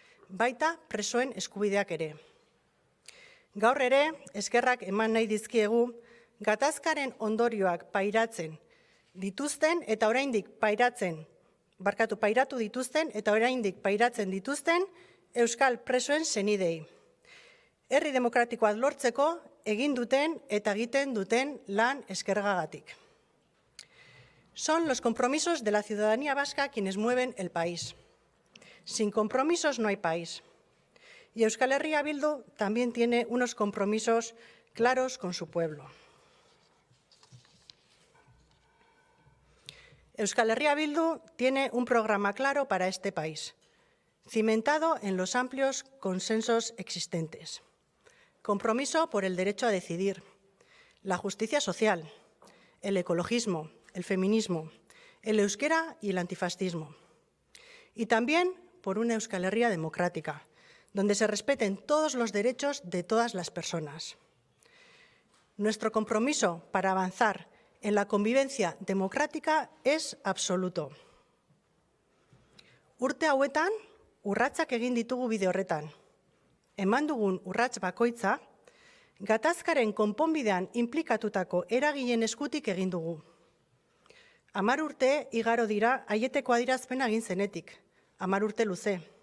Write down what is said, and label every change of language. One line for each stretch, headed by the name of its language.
Basque: Baita presoen eskubideak ere. Gaur ere, eskerrak eman nahi dizkiegu, gatazkaren ondorioak pairatzen dituzten eta oraindik pairatu dituzten eta oraindik pairatzen dituzten Euskal presoen senidei. Herri demokratikoa lortzeko egin duten eta egiten duten lan eskergagatik.
Spanish: Son los compromisos de la ciudadanía vasca quienes mueven el país. Sin compromisos no hay país. Y Euskal Herria Bildu también tiene unos compromisos claros con su pueblo. Euskal Herria Bildu tiene un programa claro para este país, cimentado en los amplios consensos existentes. Compromiso por el derecho a decidir, la justicia social, el ecologismo, el feminismo, el euskera y el antifascismo. Y también por una Euskal Herria democrática, donde se respeten todos los derechos de todas las personas. Nuestro compromiso para avanzar en la convivencia democrática es absoluto.
Basque: Urte hauetan, urratsak egin ditugu bide horretan. Eman dugun urrats bakoitza, gatazkaren konponbidean inplikatutako eragileen eskutik egin dugu. 10 urte igaro dira aieteko adierazpena egin zenetik, 10 urte luze.